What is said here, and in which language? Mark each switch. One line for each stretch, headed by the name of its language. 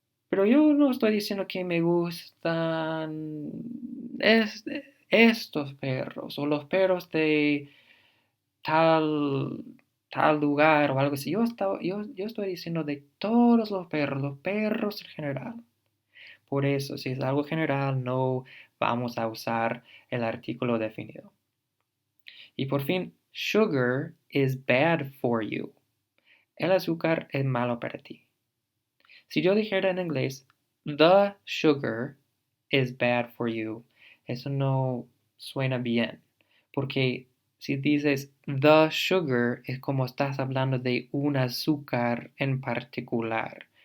Spanish: Pero yo no estoy diciendo que me gustan estos perros o los perros de tal, tal lugar o algo así. Yo estoy diciendo de todos los perros en general. Por eso, si es algo general, no vamos a usar el artículo definido. Y por fin,
English: sugar is bad for you.
Spanish: El azúcar es malo para ti. Si yo dijera en inglés,
English: the sugar is bad for you,
Spanish: eso no suena bien, porque si dices
English: the sugar
Spanish: es como estás hablando de un azúcar en particular.